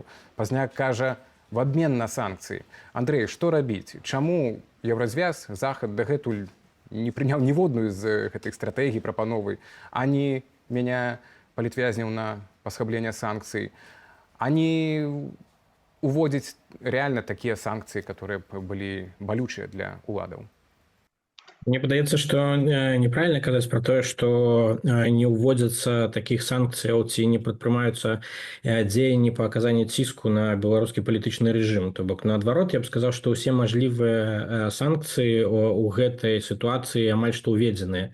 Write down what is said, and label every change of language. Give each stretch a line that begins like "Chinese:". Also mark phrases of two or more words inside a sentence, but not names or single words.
Belarusian: Пазняк кажа в абмен на санкцыі. Андрэй, што рабіць? Чаму Еўразвяз, Захад дагэтуль не прыняў ніводную з гэтых стратэгій прапановы, ані мяняе палітвязняў на пасхабленне санкцый, ані уводзіць
Russian: реально такие санкции, которые были болючие для уладов?
Belarusian: Мне падаецца, што неправільна казаць пра тое, што не ўводзяцца такіх санкцыяў ці не прадпрымаюцца дзеянні па аказанні ціску на беларускі палітычны рэжым. То бок наадварот, я б сказаў, што ўсе мажлівыя санкцыі ў гэтай сітуацыі амаль што ўведзеныя.